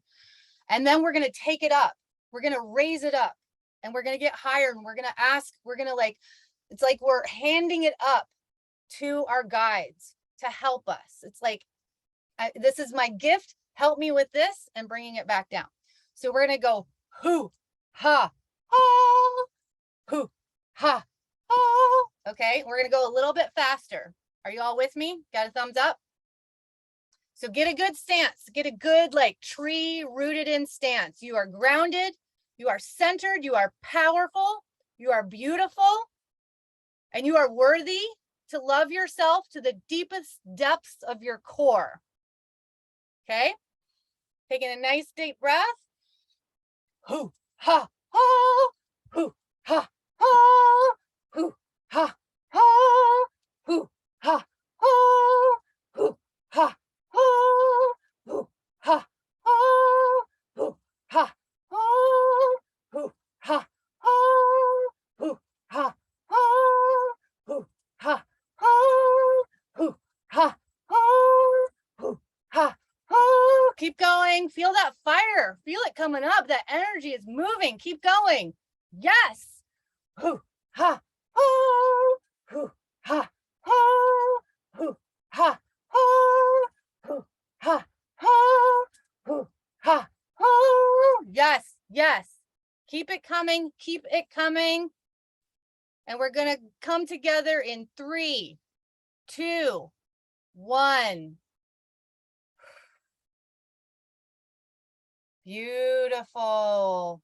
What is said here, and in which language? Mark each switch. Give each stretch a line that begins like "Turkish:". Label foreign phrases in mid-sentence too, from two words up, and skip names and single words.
English: And then we're going to take it up. We're going to raise it up and we're going to get higher and we're going to ask, we're going to like, it's like we're handing it up to our guides to help us. It's like, this is my gift. Help me with this, and bringing it back down. So we're going to go hoo, ha, ha, hoo, ha, ha. Okay. We're going to go a little bit faster. Are you all with me? Got a thumbs up? So get a good stance, get a good like tree rooted in stance. You are grounded, you are centered, you are powerful, you are beautiful, and you are worthy to love yourself to the deepest depths of your core. Okay? Taking a nice deep breath. Hoo, ha, ha, hoo, ha, ha, hoo, ha, ha, hoo, ha, ha, hoo, ha. Hoo, ha, ha, hoo, ha, ha, hoo, ha, ha, hoo, ha, ha, hoo, ha, ha, hoo, ha, ha, hoo, ha, ha. Keep going. Feel that fire. Feel it coming up. That energy is moving. Keep going. Yes. Hoo, ha, ha, hoo, ha, ha, hoo, ha, ha. Hoo, ha, ha, hoo, ha, ha. Yes, yes. Keep it coming. Keep it coming. And we're going to come together in 3, 2, 1. Beautiful.